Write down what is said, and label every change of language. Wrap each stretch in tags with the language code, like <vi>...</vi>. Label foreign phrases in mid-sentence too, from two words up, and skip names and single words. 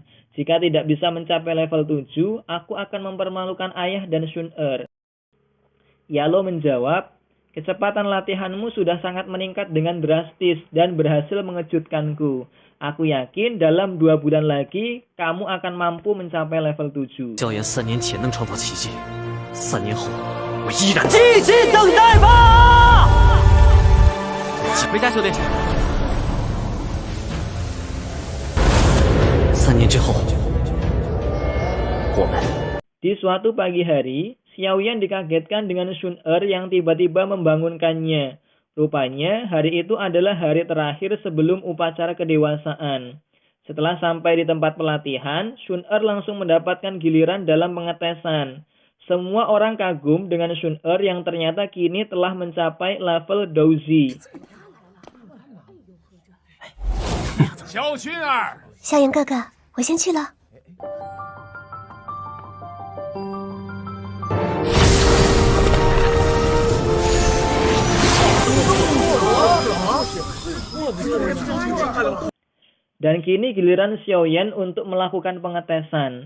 <id>Jika tidak bisa mencapai level 7, aku akan mempermalukan ayah dan Shun Er. Yalo menjawab, kecepatan latihanmu sudah sangat meningkat dengan drastis dan berhasil mengejutkanku. Aku yakin dalam 2 bulan lagi, kamu akan mampu mencapai level 7.</id> <zh>萧炎3年前能创造奇迹，3年后我依然。静心等待吧！回家修炼去。3年之后，我们。</zh> <id>Di suatu pagi hari, Xiao Yan dikagetkan dengan Shun Er yang tiba-tiba membangunkannya. Rupanya hari itu adalah hari terakhir sebelum upacara kedewasaan. Setelah sampai di tempat pelatihan, Shun-Er langsung mendapatkan giliran dalam pengetesan. Semua orang kagum dengan Shun-Er yang ternyata kini telah mencapai level Douji.</id> <zh>小薰儿，萧炎哥哥，我先去了。</zh> <id>Dan kini giliran Xiaoyan untuk melakukan pengetesan.</id>